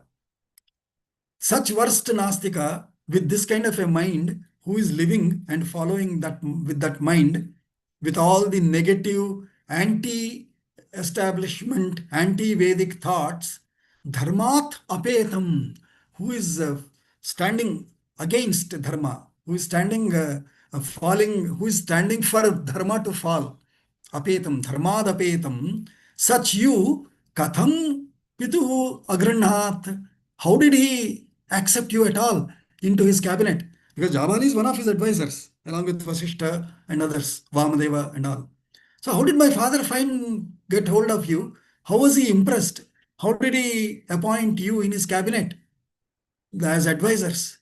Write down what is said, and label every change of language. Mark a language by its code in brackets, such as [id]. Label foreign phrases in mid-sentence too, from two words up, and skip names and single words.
[en] Such worst nastika with this kind of a mind, who is living and following that with that mind, with all the negative, anti-establishment, anti-Vedic thoughts, [sa] Dharmat apetam, [en] who is standing against dharma, who is standing falling, who is standing for dharma to fall. [sa] Apetam, dharmad apetam, [en] such you, [sa] katham pitu agranhat. [en] How did he accept you at all into his cabinet? Because Jabali is one of his advisors, along with Vasishta and others, Vamadeva and all. So how did my father get hold of you? How was he impressed? How did he appoint you in his cabinet as advisors?